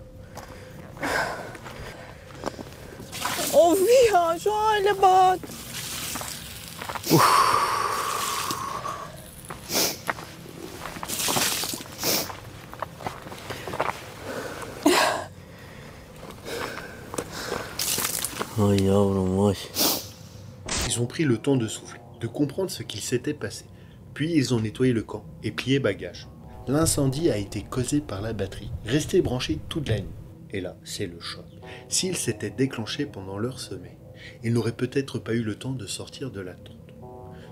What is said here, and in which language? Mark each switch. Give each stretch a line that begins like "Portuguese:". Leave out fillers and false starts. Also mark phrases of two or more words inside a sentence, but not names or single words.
Turkish: Of ya, şu hale bak. Ay yavrum vay.
French: Ils ont pris le temps de souffler, de comprendre ce qu'il s'était passé. Puis ils ont nettoyé le camp et plié bagages. L'incendie a été causé par la batterie, restée branchée toute la nuit. Et là, c'est le choc. S'il s'était déclenché pendant leur sommeil, ils n'auraient peut-être pas eu le temps de sortir de la tente.